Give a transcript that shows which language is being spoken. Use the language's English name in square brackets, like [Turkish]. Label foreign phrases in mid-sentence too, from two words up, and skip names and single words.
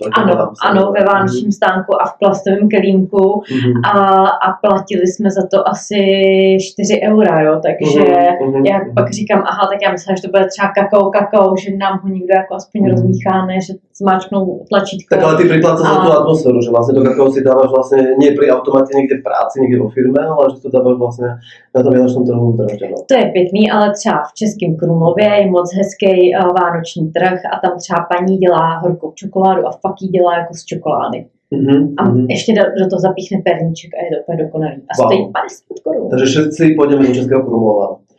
[Czech] Ano, ve vánočním stánku a v plastovém kelímku a platili jsme za to asi 4 eura, jo, takže já pak říkám, aha, tak já myslím, že to bude třeba kakao, že nám ho někdo jako aspoň rozmíchá, ne, že zmáčknou tlačítko. [Slovak] Tak ale ty priplácaš za tú atmosféru, že vlastne to kakao si dávaš vlastne nie pri automate niekde v práci, niekde vo firme, ale že to dávaš vlastne na tom vianočnom trhu v Drážďanoch. [Czech] To je pěkný, ale třeba v Českém Krumlově je moc hezký vánoční trh a tam třeba paní dělá horkou čokoládu a fakt ji dělá jako z čokolády. A ještě do toho zapíchne perníček a je to úplně dokonalý. A stojí 50 korun. [Slovak] Takže všetci pôjdeme do Českého Krumlova.